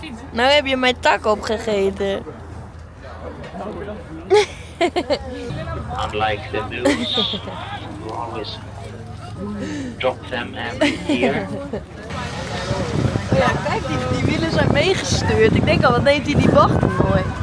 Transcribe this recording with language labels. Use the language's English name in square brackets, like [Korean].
[Dutch] Nou heb je mijn tak opgegeten. [English] Unlike the moose, who always drop them every year. [Dutch] Oh ja, kijk, die wielen zijn meegestuurd. Ik denk al, wat neemt hij die wachten mooi.